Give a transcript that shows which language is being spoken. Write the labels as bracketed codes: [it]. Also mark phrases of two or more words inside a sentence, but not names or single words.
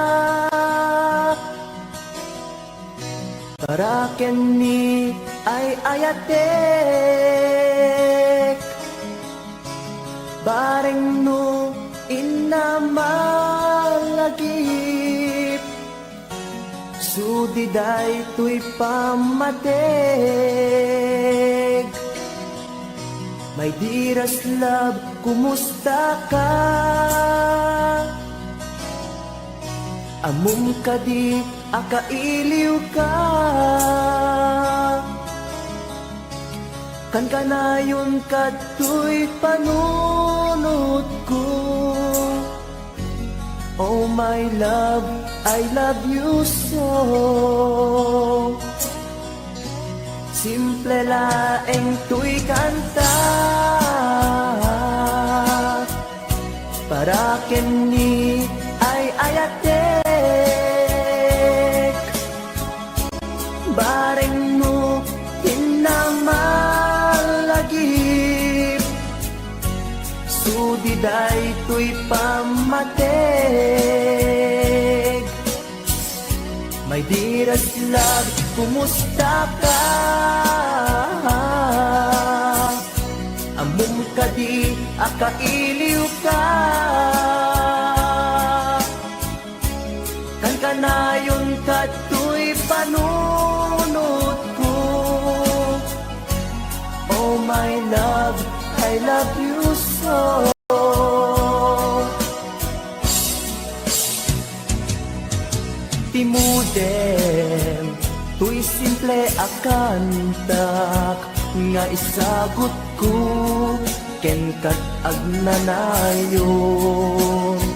[ilo] para kenni ay ayatek. Bareng no inamalagip, sudiday tuy pamatek. [en] My dearest love, [ilo] kumusta ka? Amum ka di, akailiw ka. Kan kanayon kato'y panunod ko. [en] Oh my love, I love you so. [ilo] Simple laeng tuy kanta, para kenni ay ayatek. Bareng mo hinamalagip, sudiday tuy pamatek. [en] My dearest love, [ilo] kumusta ka? akailiw ka. Kan kanayon kato'y panunod ko. [en] Oh my love, I love you so. [ilo] Timudem, tuy simple akantak, nga isagot ko, ken kat agnanayon.